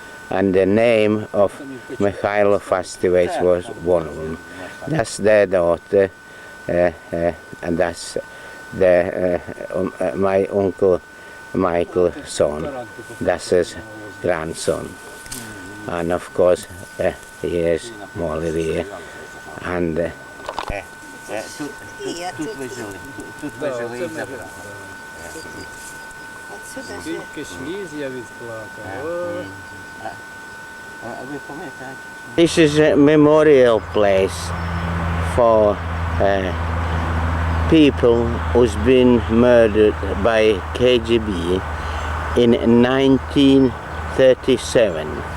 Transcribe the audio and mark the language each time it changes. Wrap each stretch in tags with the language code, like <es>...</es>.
<en>And the name of Mikhailo Fastivates was one of them. That's their daughter, and that's my uncle Michael's son. That's his grandson. And of course, here's Molly here. And</en> <uk>тут ви жили і забрали. сюди. Скільки сліз я відплакав. О.</uk> <en>This is a memorial place for people who's been murdered by KGB in 1937.</en>